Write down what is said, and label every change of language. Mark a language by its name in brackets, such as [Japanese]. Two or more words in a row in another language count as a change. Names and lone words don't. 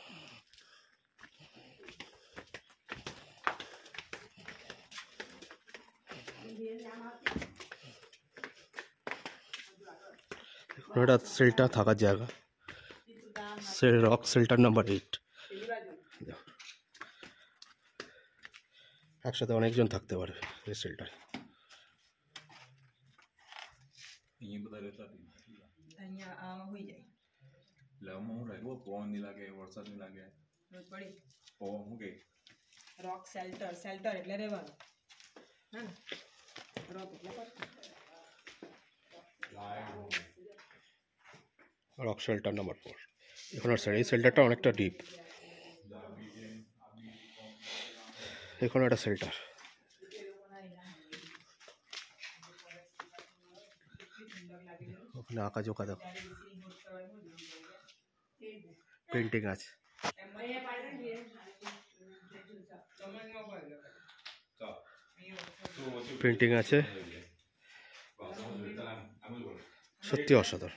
[Bangla] এটা শেল্টার থাকার জায়গা, [English] rock shelter [Bangla] নাম্বার 8। একসাথে অনেকজন থাকতে পারবে এই শেল্টারে। [English] rock shelter shelter [Gujarati] એટલે રહેવાનું હે ને રોક એટલે [English] rock shelter [Bangla] নাম্বার 4 এখানে স্যার এই শেল্টারটা অনেকটা ডিপ। এখানে একটা শেল্টার, ওখানে আঁকা জোকা দেখো, পেন্টিং আছে, পেন্টিং আছে, সত্যি অসাধারণ।